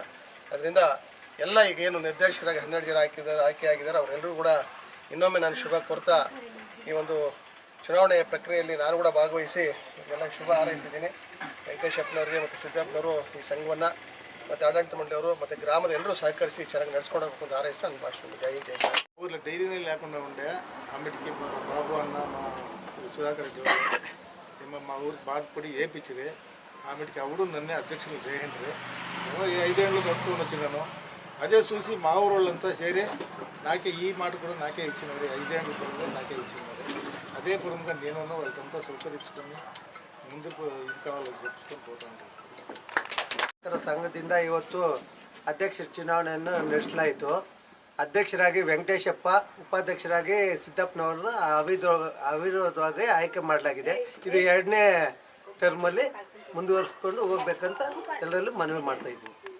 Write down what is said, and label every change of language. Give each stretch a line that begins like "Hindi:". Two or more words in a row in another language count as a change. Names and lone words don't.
Kannada: ಅದರಿಂದ ಎಲ್ಲ ಈಗೇನು ನಿರ್ದೇಶಕರಾಗಿ 12 ಜನ ಆಯ್ಕೆ ಆಗಿದ್ದಾರೆ ಅವರೆಲ್ಲರೂ ಕೂಡ ಇನ್ನೊಮ್ಮೆ ನಾನು ಶುಭ ಕೋರ್ತಾ ಈ ಒಂದು ಚುನಾವಣೆಯ ಪ್ರಕ್ರಿಯೆಯಲ್ಲಿ ನಾನು ಕೂಡ ಭಾಗವಹಿಸಿ ಎಲ್ಲ ಶುಭ ಹಾರೈಸಿದ್ದೀನಿ. ವೆಂಕಟೇಶಪ್ಪನವರಿಗೆ ಮತ್ತು ಸಿದ್ದಪ್ಪನವರು ಈ ಸಂಘವನ್ನು ಮತ್ತು ಆಡಳಿತ ಮಂಡಳಿಯವರು ಮತ್ತು ಗ್ರಾಮದ ಎಲ್ಲರೂ ಸಹಕರಿಸಿ ಚೆನ್ನಾಗಿ ನಡ್ಸ್ಕೊಂಡು ಹೋಗ್ಬೇಕು ಅಂತ ಹಾರೈಸ್ತಾ ನನ್ನ ಭಾಷಣ
Telugu: జై జై ఊర్లో డైరీనే లేకుండా ఉండే అన్నిటికీ బాబు అన్న మా సుధాకర్ రెడ్డి ఏమో మా ఊరికి బాధపడి ఏపించిరి ఆమెకి అవుడు నన్నే అధ్యక్షులు చేయండి 5 ఏళ్ళు నడుచుకొని వచ్చినాను. అదే చూసి మా ఊరు వాళ్ళంతా చేరి నాకే ఈ మాట కూడా నాకే ఇచ్చినారు. 5 ఏళ్ళ పురంగా నాకే ఇచ్చినారు. అదే పురంగా నేను వాళ్ళంతా సహకరించుకొని ముందుకు ఇది కావాలని చెప్పుకొని పోతూ ఉంటాను.
Kannada: ಸಂಘದಿಂದ ಇವತ್ತು ಅಧ್ಯಕ್ಷರ ಚುನಾವಣೆಯನ್ನು ನಡೆಸಲಾಯಿತು. ಅಧ್ಯಕ್ಷರಾಗಿ ವೆಂಕಟೇಶಪ್ಪ, ಉಪಾಧ್ಯಕ್ಷರಾಗಿ ಸಿದ್ದಪ್ಪನವ್ರನ್ನ ಅವಿರೋಧವಾಗಿ ಆಯ್ಕೆ ಮಾಡಲಾಗಿದೆ. ಇದು 2ನೇ ಟರ್ಮಲ್ಲಿ ಮುಂದುವರಿಸ್ಕೊಂಡು ಹೋಗ್ಬೇಕಂತ ಎಲ್ಲರಲ್ಲೂ ಮನವಿ ಮಾಡ್ತಾ ಇದ್ದೀವಿ.